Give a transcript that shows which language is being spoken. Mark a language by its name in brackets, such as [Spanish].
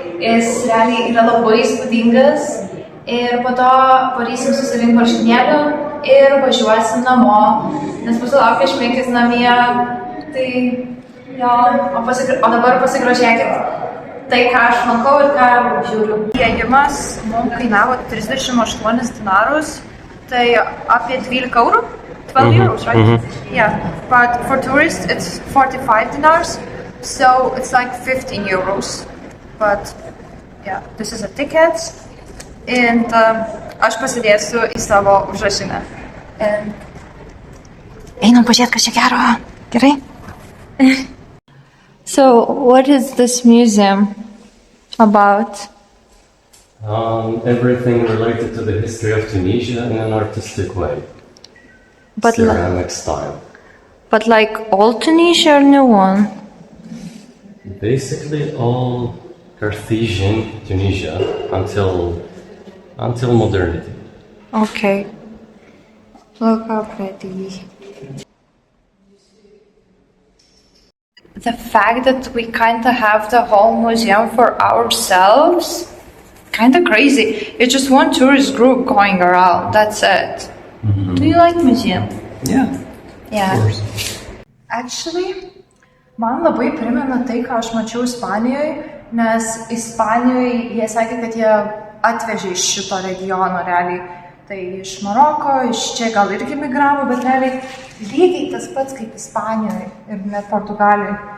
[Lithuanian] Jis realiai yra labai įspūdingas. Ir po to varysim susirinkti marškinėlių ir važiuosim namo, nes mūsų laukia šmėkis namie. Tai jo, o dabar pasigrožėkit tai, ką aš lankau ir ką žiūriu. Įėjimas mums kainavo 38 dinarus, tai apie 12 eurų. [English] 12 euros, right? Yeah, but for tourists it's 45 dinars, so it's like 15 euros. But yeah, this is a ticket. And [Lithuanian] aš pasidėsiu į savo užrašinę. Einam pažiūrėti, kas čia gero. Gerai? [English] So, what is this museum about? Everything related to the history of Tunisia in an artistic way. But Ceramic style. But like all Tunisia or new one? Basically all Carthaginian Tunisia until modernity. Okay. Look how pretty. The fact that we kind of have the whole museum for ourselves, kind of crazy. It's just one tourist group going around, that's it. Do you like museum? Yeah. Yeah. Of course. Actually, [Lithuanian] man labai primena tai, ką aš mačiau Ispanijoje, nes Ispanijoje jie sakė, kad jie atvežė iš šito regiono realiai. Tai iš Maroko, iš čia gal irgi migravo, bet realiai lygiai tas pats kaip Ispanijoje ir net Portugalijoje.